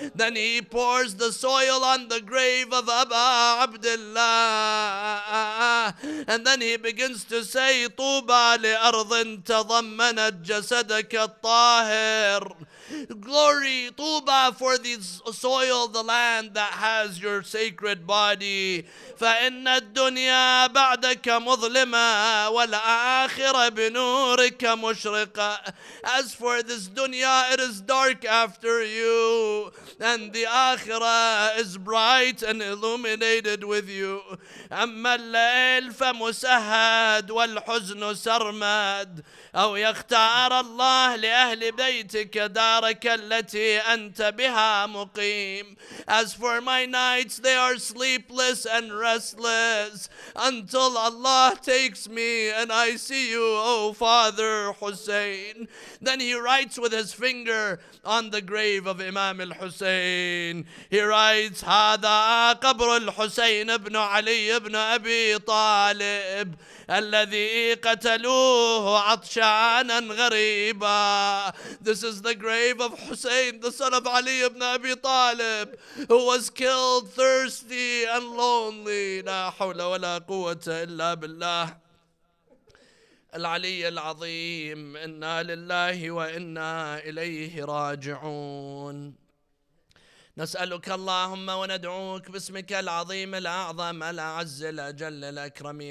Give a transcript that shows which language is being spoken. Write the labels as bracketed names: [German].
[English] Then he pours the soil on the grave of Aba Abdullah. And then he begins to say, [Arabic] طوبى لأرض تضمنت جسدك الطاهر. [English] Glory, Tuba, for the soil, the land that has your sacred body. [Arabic] فإن الدنيا بعدك مظلمة والآخرة بنورك مشرقة. [English] As for this dunya, it is dark after you, and the akhirah is bright and illuminated with you. [Arabic] أما الليل فمسهد والحزن سرمد أو يختار الله لأهل بيتك دارك التي أنت بها مقيم. [English] As for my nights, they are sleepless and restless until Allah takes me and I see you, O Father Hussein. Then he writes with his finger on the grave of Imam al-Hussein. He writes, [Arabic] هذا قبر الحسين ابن علي ابن أبي طالب الذي قتلوه عطشانا غريبا. [English] This is the grave of Hussein, the son of Ali ibn Abi Talib, who was killed thirsty and lonely. [Arabic] لا حول ولا قوة إلا بالله العلي العظيم. إنا لله وإنا إليه راجعون. نسألك اللهم وندعوك باسمك العظيم الأعظم الأعز الأجل الأكرم.